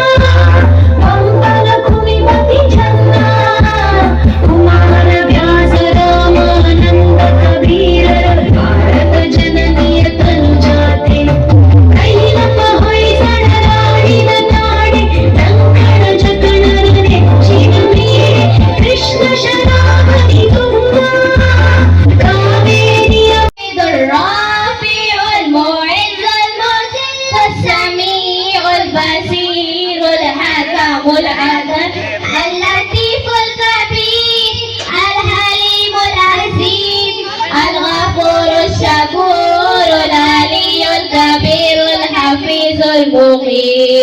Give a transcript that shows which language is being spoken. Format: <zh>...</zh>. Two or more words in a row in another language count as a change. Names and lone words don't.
<kn>ಪಂಪನ ಕುಮಿಮತಿ ಚನ್ನ, ಕುಮಾರ ವ್ಯಾಸ ರಾಮಾನಂದ ಕಬೀರರ ಭಾರತ ಜನನಿಯ ತನುಜಾತೆ, ಕೈಲಪ್ಪ ಹೊಯ್ಸಳರಾಡಿದ ನಾಡೆ, ಟಂಕಣ ಚಕಣರ ನೆಚ್ಚಿನ ಮೇರೆ, ಕೃಷ್ಣ ಶರಾವತಿ ತುಂಗ, ಕಾವೇರಿಯ</kn> <ar>الرافع المعز المذل السميع البصير الحكم العدل اللطيف الخبير الحليم العزيز الغفور الشكور العلي الكبير الحفيظ المقيم</ar>